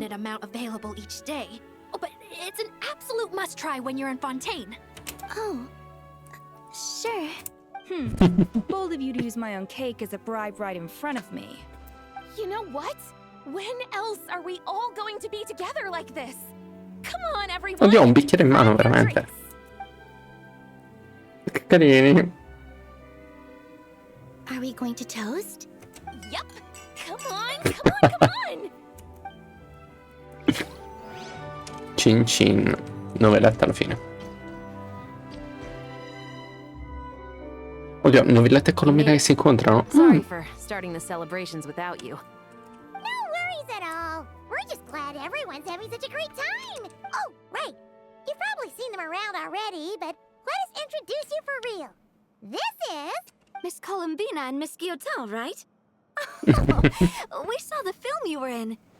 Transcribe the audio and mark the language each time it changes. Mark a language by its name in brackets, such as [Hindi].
[English] limited amount available each day. Oh, but it's an absolute must-try when you're in Fontaine. Oh, sure. Bold of you to use my own cake as a bribe right in front of me. You know what? When else are we all going to be together like this? Come on, everyone! [Italian] Oddio, ho un bicchiere in mano, veramente. Che carini. [English] Are we going to toast? Yep. Come on! [Italian] Cin cin. 9 lette alla fine. Oddio, Novilletta e Colombina che si incontrano. [English] Sorry for starting the celebrations without you. No worries at all. We're just glad everyone's having such a great time. Oh, right. You've probably seen them around already, but let us introduce you for real. This is... Miss Columbina and Miss Guillotin, right? We saw the film you were in.